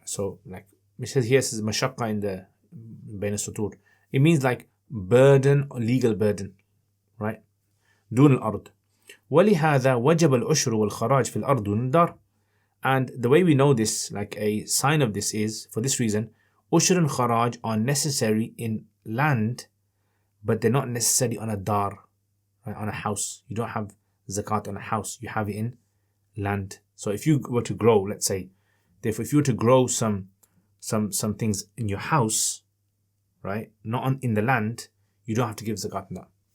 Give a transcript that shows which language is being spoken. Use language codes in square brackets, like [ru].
[en] So like it says here, says mashaqqa in the bain al-sutur. It means like burden or legal burden, right? [ar] دون الأرض. ولهذا وجب العشر والخراج في الأرض دون الدار. [en] And the way we know this, like a sign of this, is for this reason: ushur and kharaj are necessary in land, but they're not necessary on a dar, right? On a house. You don't have zakat on a house. You have it in land. So if you were to grow, let's say, therefore, if you were to grow some things in your house, right, not in the land, you don't have to give zakat on that.